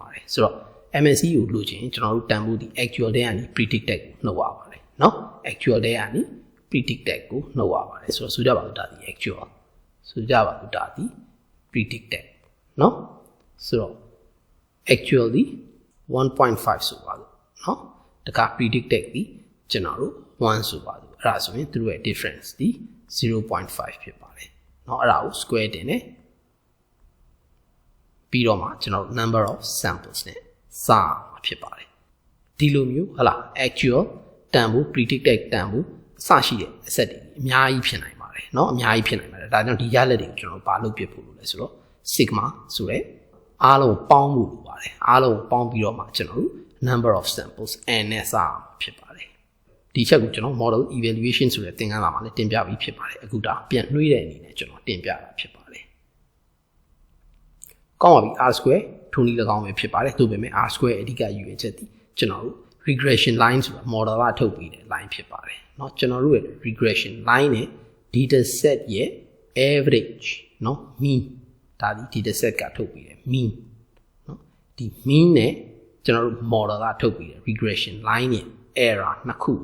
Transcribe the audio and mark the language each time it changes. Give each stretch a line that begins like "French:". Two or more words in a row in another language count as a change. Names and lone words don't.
Burmese: ပါတယ်ဆိုတော့ MSE ကိုလိုချင်ကျွန်တော်တို့တန်ဖိုးဒီ actual တဲ့ကနေ predicted ကိုနှုတ်ရပါတယ်เนาะ actual တဲ့ကနေ predicted ကိုနှုတ်ရပါတယ်ဆိုတော့ဆိုကြပါစို့ဒါဒီ actual ဆိုကြပါစို့ဒါဒီ predicted เนาะဆိုတော့ actually 1.5ဆိုပါစို့เนาะတက predicted ဒီကျွန်တော်တို့1ဆိုပါစို့အဲ့ဒါဆိုရင်သူတို့ရဲ့ difference ဒီ 0.5 ဖြစ်ပါတယ်เนาะအဲ့ဒါကို square တင်တယ် ပြီးတော့မှကျွန်တော်တို့
English: number of samples
Burmese: နဲ့စာဖြစ်ပါတယ်ဒီလိုမျိုးဟလာ actual တန်ဖိုး predicted တန်ဖိုးအစရှိတဲ့အဆက်တွေအများကြီးဖြစ်နိုင်ပါတယ်เนาะအများကြီးဖြစ်နိုင်ပါတယ်ဒါကြောင့်ဒီရလဒ်တွေကိုကျွန်တော်တို့ဘာလုပ်ပြဖို့လို့လဲဆိုတော့ sigma ဆိုတဲ့အားလုံးပေါင်းဖို့လိုပါတယ်အားလုံးပေါင်းပြီးတော့မှကျွန်တော်တို့
English: number of samples n
Burmese: နဲ့စာဖြစ်ပါတယ်ဒီချက်ကိုကျွန်တော်
English: model evaluation
Burmese: ဆိုတဲ့သင်ခန်းစာမှာလည်းတင်ပြပြီးဖြစ်ပါတယ်အခုဒါပြန်နှွှေးတဲ့အနေနဲ့ကျွန်တော်တင်ပြတာဖြစ်ပါတယ် ကောင်းပါပြီ
English: r square
Burmese: ထိုနည်း၎င်းပဲဖြစ်ပါတယ်သို့ပေမဲ့
English: r square
Burmese: အဓိကယူရချက်ဒီကျွန်တော်တို့
English: regression line
Burmese: ဆိုတာ model ကထုတ်ပြီးတဲ့ line ဖြစ်ပါတယ်เนาะကျွန်တော်တို့ရဲ့
English: regression line
Burmese: နဲ့
English: data set
Burmese: ရဲ့ average เนาะ mean ဒါဒီ
English: data set
Burmese: ကထုတ်ပြီးတယ် mean เนาะဒီ mean နဲ့ကျွန်တော်တို့ model ကထုတ်ပြီးတယ်
English: regression line
Burmese: နဲ့ error နှစ်ခု